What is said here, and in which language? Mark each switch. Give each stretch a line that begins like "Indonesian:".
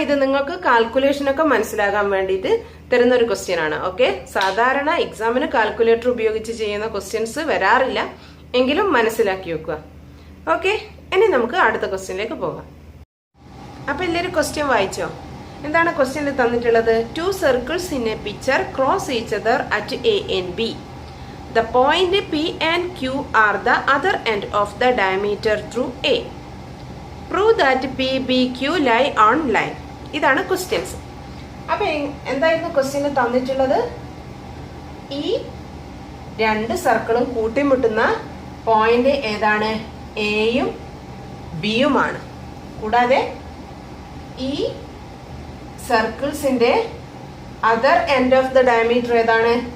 Malayalam: ഇത് നിങ്ങൾക്ക് കാൽക്കുലേഷൻ ഒക്കെ മനസ്സിലാകാൻ വേണ്ടിയിട്ട് തരുന്ന ഒരു ക്വസ്റ്റ്യൻ ആണ്. ഓക്കെ, സാധാരണ എക്സാമിന് കാൽക്കുലേറ്റർ ഉപയോഗിച്ച് ചെയ്യുന്ന ക്വസ്റ്റ്യൻസ് വരാറില്ല, എങ്കിലും മനസ്സിലാക്കി വെക്കുക. ഓക്കെ, ഇനി നമുക്ക് അടുത്ത ക്വസ്റ്റ്യനിലേക്ക് പോകാം. അപ്പൊ എല്ലാവരും ക്വസ്റ്റ്യൻ വായിച്ചോ? എന്താണ് ക്വസ്റ്റ്യനിൽ തന്നിട്ടുള്ളത്?
English: 2 circles in a picture cross each other at A and B. The point P and Q are the other end of the diameter through A. Prove that P, B, Q lie on line.
Malayalam: ഇതാണ് questions. അപ്പൊ എന്തായിരുന്നു ക്വസ്റ്റ്യനിൽ തന്നിട്ടുള്ളത്? ഈ 2 സർക്കിളും കൂട്ടിമുട്ടുന്ന point ഏതാണ്? എയും ബിയുമാണ്. കൂടാതെ ഈ സർക്കിൾസിന്റെ
English: other end of the diameter
Malayalam: ഏതാണ്?